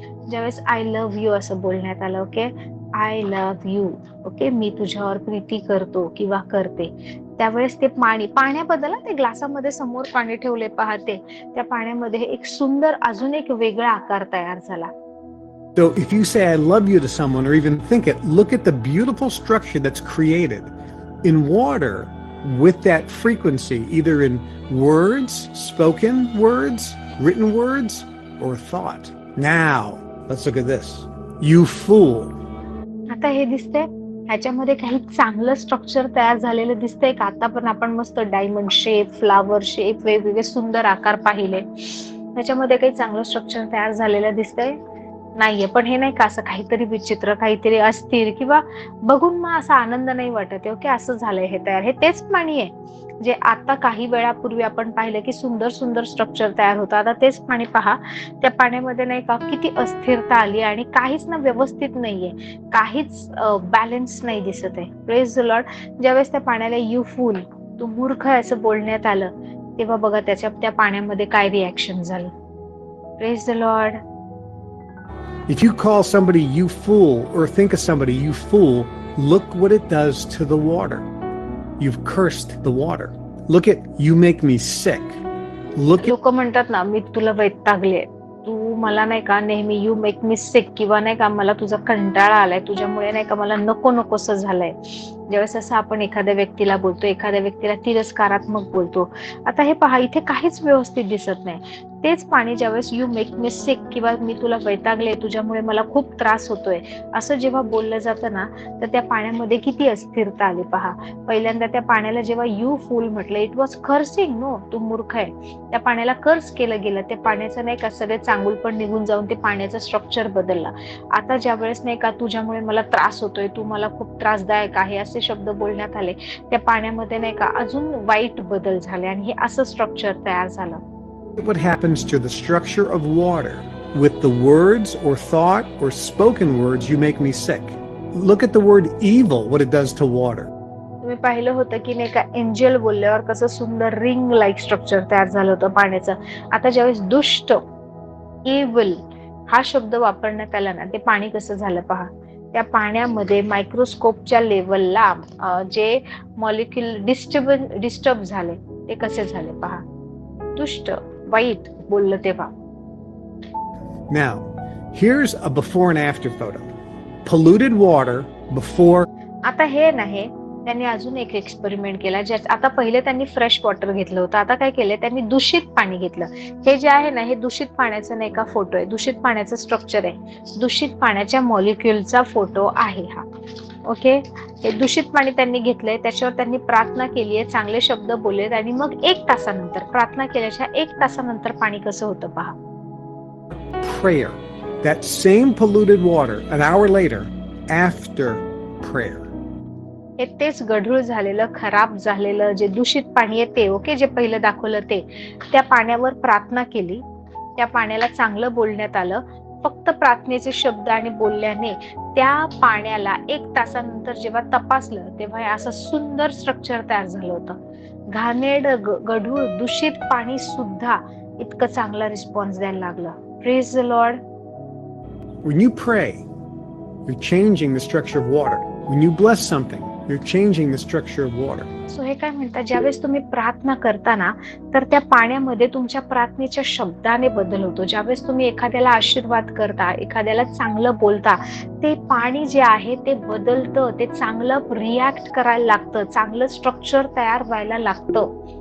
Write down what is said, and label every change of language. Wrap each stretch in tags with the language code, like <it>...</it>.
<mr>ज्यावेळेस</mr> <en>I love you</en> <mr>असं बोलण्यात आलं.</mr> <en>Okay, I love you.</en> <mr>Okay, मी तुझ्यावर प्रीती करतो किंवा करते, त्यावेळेस ते पाण्याबद्दल, ते ग्लासामध्ये समोर पाणी ठेवले, पाहते त्या पाण्यामध्ये एक सुंदर अजून एक वेगळा आकार तयार झाला.</mr> <en>So if you say I love you to someone or even think it, look at the beautiful structure that's created in water with that frequency, either in words, spoken words, written words, or thought. Now, let's look at this. You fool.</en> <mr>आता हे दिसतंय, ह्याच्यामध्ये काही चांगलं structure तयार झालेलं दिसतंय का? आता पण आपण मस्त डायमंड शेप, फ्लावर शेप, वेगवेगळे सुंदर आकार पाहिले. त्याच्यामध्ये काही चांगलं स्ट्रक्चर तयार झालेलं दिसतंय नाहीये. पण हे नाही का असं काहीतरी विचित्र, काहीतरी अस्थिर किंवा बघून मग असा आनंद नाही वाटत. ओके, असं झालंय हे तयार. हे तेच पाणी आहे जे आता काही वेळापूर्वी आपण पाहिलं की सुंदर सुंदर स्ट्रक्चर तयार होतं. आता तेच पाणी पहा, त्या पाण्यामध्ये नाही का किती अस्थिरता आली आणि काहीच ना व्यवस्थित नाहीये, काहीच बॅलन्स नाही दिसत आहे.</mr> <en>Praise the lord.</en> <mr>ज्यावेळेस त्या पाण्याला</mr> <en>you fool,</en> <mr>तू मूर्ख आहे असं बोलण्यात आलं, तेव्हा बघा त्या पाण्यामध्ये काय रिॲक्शन झालं.</mr> <en>Praise the lord. If you call somebody you fool or think of somebody you fool, look what it does to the water. You've cursed the water. Look at you make me sick. Look at</en> <mr>लोक म्हणतात ना, मी तुला वैतागले, तू मला नाही का नेहमी</mr> <en>you make me sick,</en> <mr>किंवा नाही का मला तुझा कंटाळा आलाय, तुझ्यामुळे नाही का मला नको नकोसं झालंय. ज्यावेळेस असं आपण एखाद्या व्यक्तीला बोलतो, एखाद्या व्यक्तीला तिरस्कारात्मक बोलतो. आता हे पहा, इथे काहीच व्यवस्थित दिसत नाही. तेच पाणी ज्यावेळेस</mr> <en>you make me sick</en> <mr>किंवा मी तुला वैतागले, तुझ्यामुळे मला खूप त्रास होतोय, असं जेव्हा बोललं जातं ना, तर त्या पाण्यामध्ये किती अस्थिरता आली पहा. पहिल्यांदा त्या पाण्याला जेव्हा</mr> <en>you fool</en> <mr>म्हटलं,</mr> <en>It was cursing. No,</en> <mr>तू मूर्ख आहे. त्या पाण्याला कर्स केलं गेलं. ते पाण्याचं नाही का सगळे चांगुल पण निघून जाऊन ते पाण्याचं स्ट्रक्चर बदलला. आता ज्या वेळेस नाही का तुझ्यामुळे मला त्रास होतोय, तू मला खूप त्रासदायक आहे, असे शब्द बोलण्यात आले, त्या पाण्यामध्ये नाही का अजून वाईट बदल झाले आणि हे असं स्ट्रक्चर तयार झालं.</mr> <en>what happens to the structure of water with the words or thought or spoken words you make me sick. Look at the word evil, what it does to water.</en> <mr>तुम्ही पाहिलं होतं की नाही का एंजल बोलल्यावर कसं सुंदर रिंग लाईक स्ट्रक्चर तयार झालं होतं पाण्याचं. आता ज्यावेळेस दुष्ट, इव्हिल हा शब्द वापरण्यात आला ना, ते पाणी कसं झालं पहा. त्या पाण्यामध्ये मायक्रोस्कोपच्या लेवलला जे मॉलिक्युल डिस्टर्ब झाले, ते कसे झाले पहा. दुष्ट, वाईट बोललं तेव्हा.</mr> <en>Now, here's a before and after photo. Polluted water before.</en> <mr>आता हे नाही, त्यांनी अजून एक एक्सपेरिमेंट केला. आता पहिले त्यांनी फ्रेश वॉटर घेतलं होतं, आता काय केलं, त्यांनी दूषित पाणी घेतलं. हे जे आहे ना, हे दूषित पाण्याचं नाही का फोटो आहे, दूषित पाण्याचं स्ट्रक्चर आहे, दूषित पाण्याच्या मॉलिक्युलचा फोटो आहे हा. ओके, हे दूषित पाणी त्यांनी घेतलंय, त्याच्यावर त्यांनी प्रार्थना केली आहे, चांगले शब्द बोललेत आणि मग 1 तासानंतर, प्रार्थना केल्याच्या 1 तासानंतर पाणी कसं होतं पहा.</mr> <en>Prayer. That same polluted water an hour later after prayer.</en> <mr>हे तेच गढूळ झालेलं, खराब झालेलं जे दूषित पाणी आहे ते, ओके, जे पहिलं दाखवलं ते, त्या पाण्यावर प्रार्थना केली, त्या पाण्याला चांगलं बोलण्यात आलं. फक्त प्रार्थनेचे शब्द आणि बोलल्याने त्या पाण्याला 1 तासानंतर जेव्हा तपासलं, तेव्हा असं सुंदर स्ट्रक्चर तयार झालं होतं. घाणेरड, गढूळ, दूषित पाणी सुद्धा इतकं चांगला रिस्पॉन्स द्यायला लागलं.</mr> <en>Praise the lord. When you pray, you're changing the structure of water. When you bless something, you're changing the structure of water.</en> <mr>So हे काय म्हणतात, ज्यावेळेस तुम्ही प्रार्थना करता ना, तर त्या पाण्यामध्ये तुमच्या प्रार्थनेच्या शब्दाने बदल होतो. ज्यावेळेस तुम्ही एखाद्याला आशीर्वाद करता, एखाद्याला चांगलं बोलता, ते पाणी जे आहे ते बदलतं, ते चांगलं रिॲक्ट करायला लागतं, चांगलं स्ट्रक्चर तयार व्हायला लागतं.</mr>